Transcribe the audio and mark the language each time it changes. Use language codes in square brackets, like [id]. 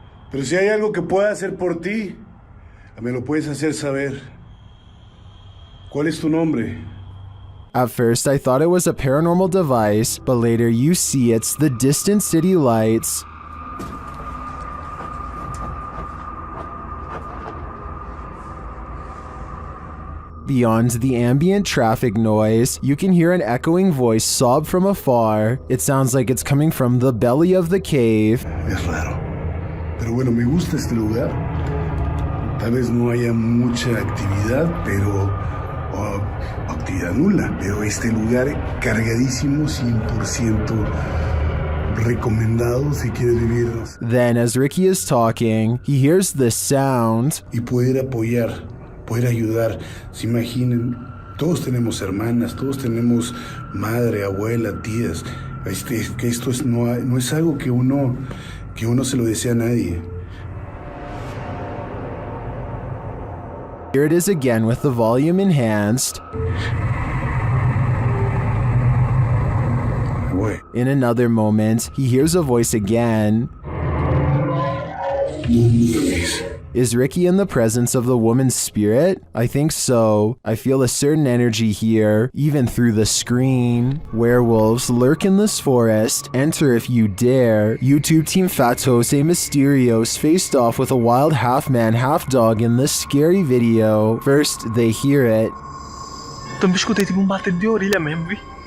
[es] Pero si hay algo que pueda hacer por ti, me lo puedes hacer saber. ¿Cuál es tu nombre? [en] At first, I thought it was a paranormal device, but later you see it's the distant city lights. Beyond the ambient traffic noise, you can hear an echoing voice sob from afar. It sounds like it's coming from the belly of the cave. [es] Es raro. Pero bueno, me gusta este lugar. Tal vez no haya mucha actividad, pero... actividad nula. Pero este lugar cargadísimo, 100% recomendado si quieres vivir. [en] Then, as Ricky is talking, he hears this sound. [es] Y poder apoyar, poder ayudar. Se imaginen, todos tenemos hermanas, todos tenemos madre, abuela, tías. Que esto es, no es algo que uno se lo desea a nadie. [en] Here it is again with the volume enhanced. In another moment, he hears a voice again. Is Ricky in the presence of the woman's spirit? I think so. I feel a certain energy here, even through the screen. Werewolves lurk in this forest. Enter if you dare. YouTube team Fatos A Mysterios faced off with a wild half-man, half-dog in this scary video. First, they hear it. [pt] Também escutei tipo bater de orelha mesmo, vi?